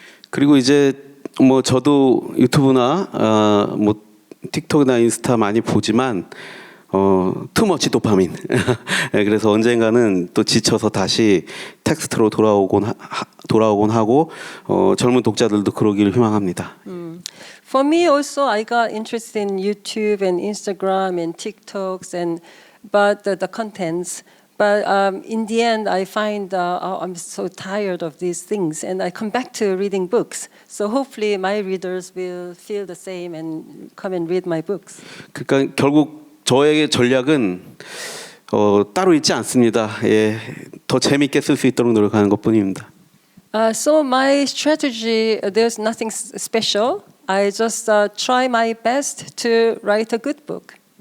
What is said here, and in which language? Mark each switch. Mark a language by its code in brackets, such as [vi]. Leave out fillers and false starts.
[ko] 그리고 이제 뭐 저도 유튜브나 뭐 틱톡이나 인스타 많이 보지만 [en] 투머치 도파민. [ko] 그래서 언젠가는 또 지쳐서 다시 텍스트로 돌아오곤 하고 젊은 독자들도 그러기를 희망합니다. [en] For me also, I got interested in YouTube and Instagram and TikToks but the contents. But in the end, I find I'm so tired of these things, and I come back to reading books. So hopefully, my readers will feel the same and come and read my books. [ko] 그러니까 결국 저의 전략은 따로 있지 않습니다. 더 재밌게 쓸 수 있도록 노력하는 것뿐입니다. [en] So my strategy, there's nothing special. I just try my best to write a good book.